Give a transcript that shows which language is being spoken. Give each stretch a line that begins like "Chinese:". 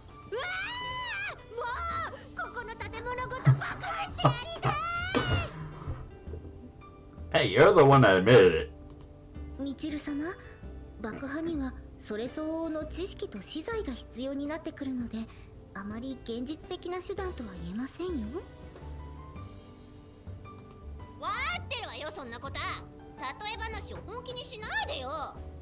Japanese: うわー、もうここの建物ごと爆破してやりたい。
English: Hey, you're the one that admitted it.
Japanese: ミチル様、爆破にはそれ相応の知識と資材が必要になってくるので、あまり現実的な手段とは言えませんよ。わーってるわよ、そんなこと。例え話を本気にしないでよ。